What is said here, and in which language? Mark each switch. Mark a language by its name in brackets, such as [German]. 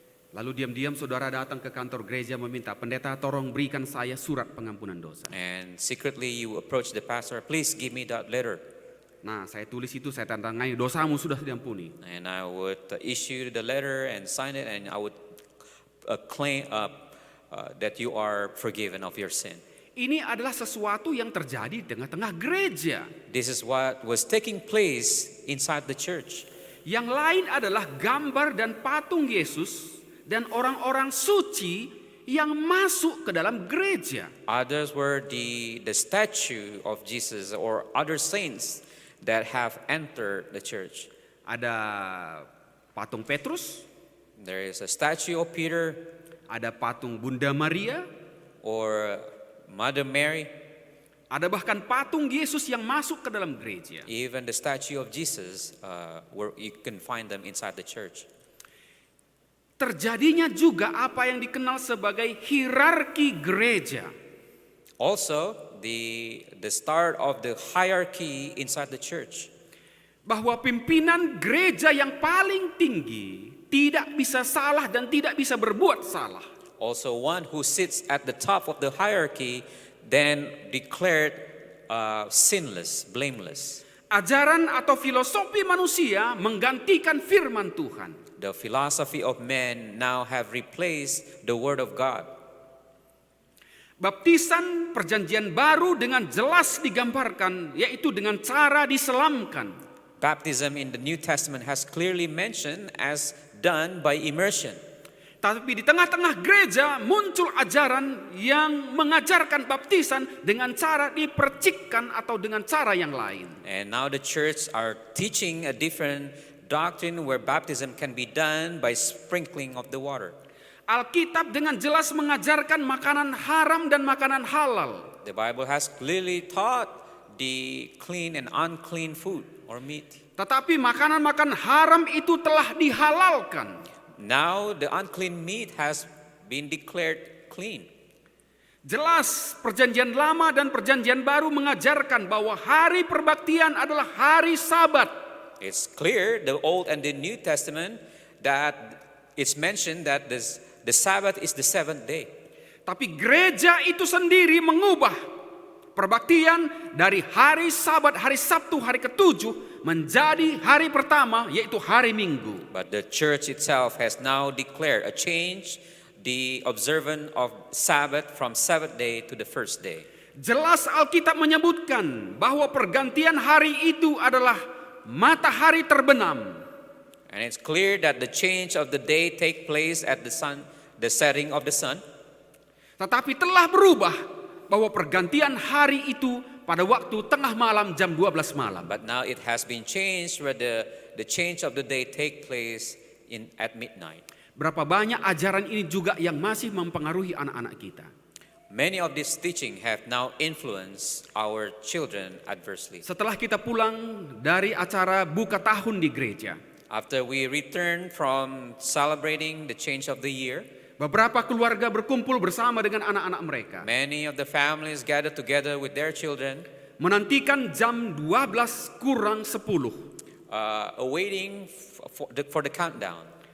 [Indonesian] Lalu diam-diam saudara datang ke kantor gereja meminta, pendeta tolong berikan saya surat pengampunan dosa. [English] And secretly you approach the pastor, please give me that letter. [Indonesian] Nah, saya tulis itu, saya tanda tangani, dosamu sudah diampuni. [English] And I would issue the letter and sign it, and I would claim that you are forgiven of your sin. [Indonesian] Ini adalah sesuatu yang terjadi di tengah-tengah gereja. [English] This is what was taking place inside the church. [Indonesian] Yang lain adalah gambar dan patung Yesus dan orang-orang suci yang masuk ke dalam gereja. [English] Others were the statue of Jesus or other saints that have entered the church. [Indonesian] Ada patung Petrus, [English] There is a statue of Peter [Indonesian] ada patung Bunda Maria, [English] or Mother Mary, [Indonesian] ada bahkan patung Yesus yang masuk ke dalam gereja. [English] even the statue of Jesus, where you can find them inside the church. [Indonesian] Terjadinya juga apa yang dikenal sebagai hierarki gereja. [English] Also, the start of the hierarchy inside the church. [Indonesian] Bahwa pimpinan gereja yang paling tinggi tidak bisa salah dan tidak bisa berbuat salah. [English] Also, one who sits at the top of the hierarchy then declared sinless, blameless. [Indonesian] Ajaran atau filosofi manusia menggantikan firman Tuhan. [English] The philosophy of men now have replaced the word of God. [Indonesian] Baptisan perjanjian baru dengan jelas digambarkan, yaitu dengan cara diselamkan. [English] Baptism in the New Testament has clearly mentioned as done by immersion. [Indonesian] Tapi di tengah-tengah gereja muncul ajaran yang mengajarkan baptisan dengan cara dipercikkan atau dengan cara yang lain. [English] And now the church are teaching a different doctrine where baptism can be done by sprinkling of the water. [Indonesian] Alkitab dengan jelas mengajarkan makanan haram dan makanan halal. [English] The Bible has clearly taught the clean and unclean food or meat. [Indonesian] Tetapi makanan-makanan haram itu telah dihalalkan. [English] Now the unclean meat has been declared clean. [Indonesian] Jelas perjanjian lama dan perjanjian baru mengajarkan bahwa hari perbaktian adalah hari Sabat. [English] It's clear, the Old and the New Testament, that it's mentioned that the Sabbath is the seventh day. [Indonesian] Tapi gereja itu sendiri mengubah perbaktian dari hari Sabat, hari Sabtu, hari ketujuh menjadi hari pertama, yaitu hari Minggu. [English] But the church itself has now declared a change, the observance of Sabbath from seventh day to the first day. [Indonesian] Jelas Alkitab menyebutkan bahwa pergantian hari itu adalah matahari terbenam. [English] And it's clear that the change of the day take place at the setting of the sun. [Indonesian] Tetapi telah berubah bahwa pergantian hari itu pada waktu tengah malam jam 12 malam. [English] But now it has been changed where the change of the day take place at midnight. [Indonesian] Berapa banyak ajaran ini juga yang masih mempengaruhi anak-anak kita. [English] Many of this teaching have now influenced our children adversely. [Indonesian] Setelah kita pulang dari acara buka tahun di gereja, [English] After we return from celebrating the change of the year, [Indonesian] beberapa keluarga berkumpul bersama dengan anak-anak mereka. [English] many of the families gather together with their children, [Indonesian] Menantikan jam 12 kurang 10. [English] awaiting for the countdown.